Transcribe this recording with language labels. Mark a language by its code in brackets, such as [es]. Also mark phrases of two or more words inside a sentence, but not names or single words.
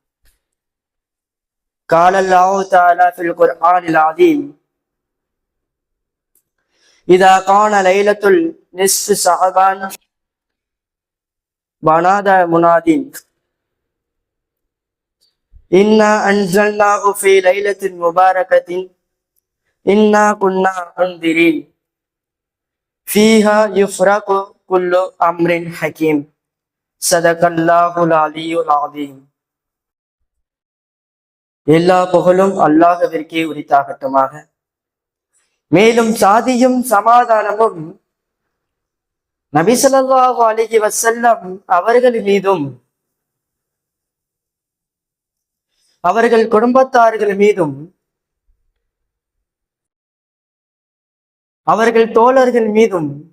[ar] قال الله تعالى في القرآن العظيم: إذا كان ليلة النصف شعبان ونادى مناد إنا أنزلناه في ليلة مباركة إنا كنا منذرين فيها يفرق كل أمر حكيم. صدق الله العلي العظيم. [ta] எல்லா புகழும் அல்லாஹ்விற்கே உரித்தாகட்டுமாக. மேலும் சாதியும் சமாதானமும் நபி [ar] صلى الله عليه وسلم [ta] அவர்கள் மீதும் அவர்கள் குடும்பத்தார்கள் மீதும் அவர்கள் தோழர்கள் மீதும்